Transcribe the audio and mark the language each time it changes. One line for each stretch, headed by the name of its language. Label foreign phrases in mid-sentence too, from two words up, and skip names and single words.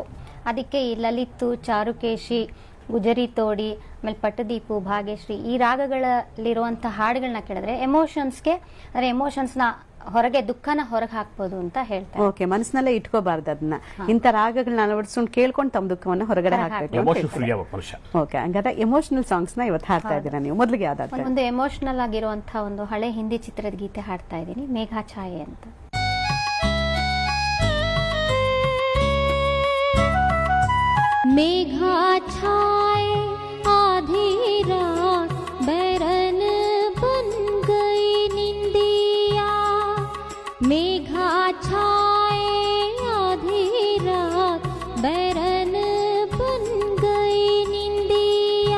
Kannada: ಅದಕ್ಕೆ ಈ ಲಲಿತು, ಚಾರುಕೇಶಿ, ಗುಜರಿ ತೋಡಿ, ಆಮೇಲೆ ಪಟ್ಟದೀಪು, ಭಾಗ್ಯಶ್ರೀ ಈ ರಾಗಗಳಲ್ಲಿರುವಂತಹ ಹಾಡುಗಳನ್ನ ಕೇಳಿದ್ರೆ ಎಮೋಷನ್ಸ್ನ ಹೊರಗೆ, ದುಃಖನ ಹೊರಗೆ ಹಾಕ್ಬೋದು ಅಂತ ಹೇಳ್ತಾರೆ. ಓಕೆ, ಮನಸ್ಸಿನಲ್ಲೇ ಇಟ್ಕೋಬಾರ್ದು ಅದನ್ನ. ಇಂಥ ರಾಗಗಳನ್ನ ಅಳವಡಿಸ್ಕೊಂಡು ಕೇಳ್ಕೊಂಡು ತಮ್ಮ ದುಃಖವನ್ನು ಹೊರಗಡೆ ಹಾಕ್ಬೇಕು. ಓಕೆ, ಹಂಗಾದ್ರೆ
English: emotional songs
Kannada: ನ ಇವತ್ತು ಹಾಡ್ತಾ ಇದ್ದೀರಾ ನೀವು. ಮೊದಲಿಗೆ ಯಾವ್ದಾದ್ರು ಒಂದು ಎಮೋಷನಲ್ ಆಗಿರುವಂತಹ ಒಂದು ಹಳೆ ಹಿಂದಿ ಚಿತ್ರದ ಗೀತೆ ಹಾಡ್ತಾ ಇದ್ದೀನಿ, ಮೇಘಾ ಛಾಯೆ ಅಂತ.
Hindi: मेघा छाए आधी रात, बैरन बन गई निंदिया। मेघा छाए आधी रात, बैरन बन गई निंदिया।